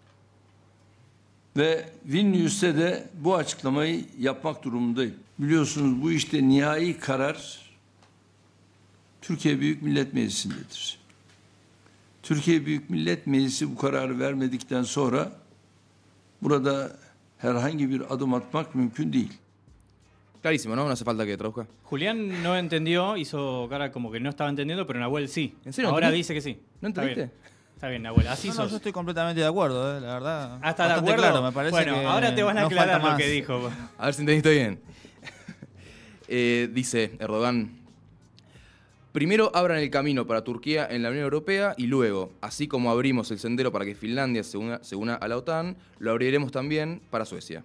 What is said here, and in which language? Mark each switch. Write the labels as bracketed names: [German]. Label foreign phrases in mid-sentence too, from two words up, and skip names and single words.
[Turkish] Ve Vilnius'te de bu açıklamayı yapmak durumundayım. Biliyorsunuz bu işte nihai karar Türkiye Büyük Millet Meclisi'ndedir. Türkiye Büyük Millet Meclisi bu kararı vermedikten sonra burada herhangi bir adım atmak mümkün değil. [Spanish] Clarísimo, ¿no? No hace falta que traduzca. Julián no entendió, hizo cara como que no estaba entendiendo, pero Nahuel sí. ¿En serio? Ahora ¿Entendiste? dice que sí. ¿No entendiste? Está bien, Nahuel, así No, sos. yo estoy completamente de acuerdo, la verdad. ¿Hasta de Bastante acuerdo? claro, me parece bueno, que ahora te van a no aclarar falta lo que más. dijo. A ver si entendiste bien. Dice Erdogan: primero abran el camino para Turquía en la Unión Europea y luego, así como abrimos el sendero para que Finlandia se una a la OTAN, lo abriremos también para Suecia.